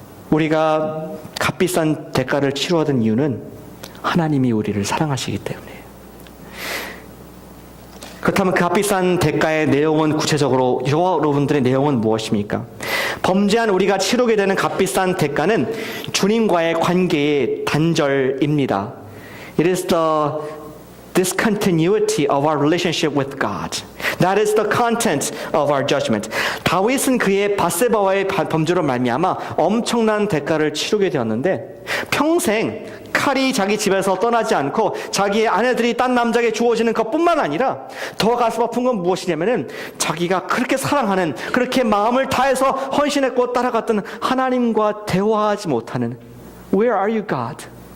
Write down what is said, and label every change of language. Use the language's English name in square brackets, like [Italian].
[Korean] 우리가 값비싼 대가를 치루하던 이유는 하나님이 우리를 사랑하시기 때문이에요. 그렇다면 그 값비싼 대가의 내용은 구체적으로 여러분들의 내용은 무엇입니까? 범죄한 우리가 치르게 되는 값비싼 대가는 주님과의 관계의 단절입니다. [English] It is the discontinuity of our relationship with God. That is the content of our judgment. [Korean] 다윗은 그의 밧세바와의 범죄로 말미암아 엄청난 대가를 치르게 되었는데 평생 칼이 자기 집에서 떠나지 않고 자기의 아내들이 딴 남자에게 주어지는 것뿐만 아니라 더 가슴 아픈 건 무엇이냐면은 자기가 그렇게 사랑하는, 그렇게 마음을 다해서 헌신했고 따라갔던 하나님과 대화하지 못하는 [English] Where are you, God?